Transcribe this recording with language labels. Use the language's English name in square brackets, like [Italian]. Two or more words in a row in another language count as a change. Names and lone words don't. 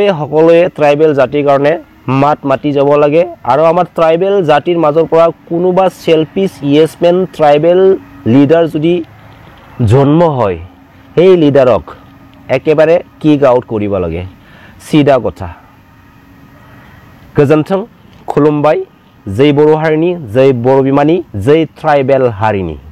[Assamese] সকলোৱে ট্ৰাইবেল জাতিৰ কাৰণে মাত মাতি যাব লাগে আৰু আমাৰ ট্ৰাইবেল জাতিৰ মাজৰ পৰা কোনোবা [English] selfish yes-men [Assamese] ট্ৰাইবেল লিডাৰ যদি জন্ম হয় সেই লিডাৰক একেবাৰে [English] kick out [Assamese] কৰিব লাগে চিধা কথা [Bodo] गोजोन्थों खुलुमबाय जय बर' हारिनि जय बर' बिमानि जय ट्राइबेल हारिनि